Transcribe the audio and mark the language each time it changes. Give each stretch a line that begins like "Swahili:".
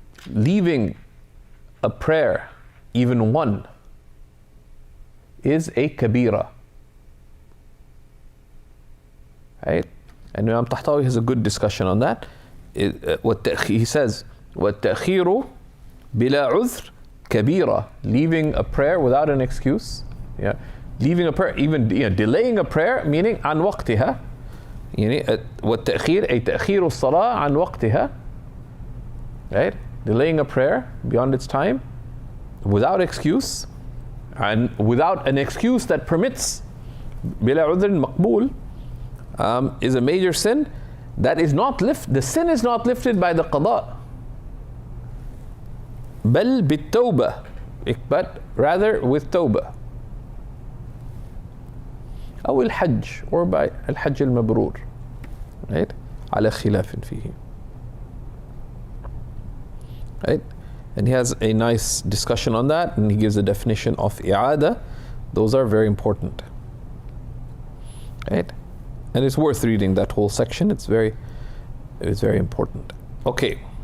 English: Leaving a prayer, even one, is a kabira, right? And Imam Tahtawi has a good discussion on that. He says,
Arabic: وَالتَّأْخِيرُ بِلَا عُذْرٍ كَبِيرًا,
English: leaving a prayer without an excuse. Yeah, leaving a prayer, even delaying a prayer, meaning
Arabic: عن وقتها. والتأخير أي تأخير الصلاة عن وقتها,
English: right? Delaying a prayer beyond its time without excuse, and without an excuse that permits
Arabic: بلا عذر مقبول,
English: is a major sin. That is not the sin is not lifted by the qada,
Arabic: بل بالتوبة,
English: but rather with tawbah,
Arabic: أو الحج,
English: or by
Arabic: الحج المبرور,
English: right?
Arabic: على خلاف فيه,
English: right? And he has a nice discussion on that, and he gives a definition of i'ada. Those are very important, right? And it's worth reading that whole section. It's very important. Okay.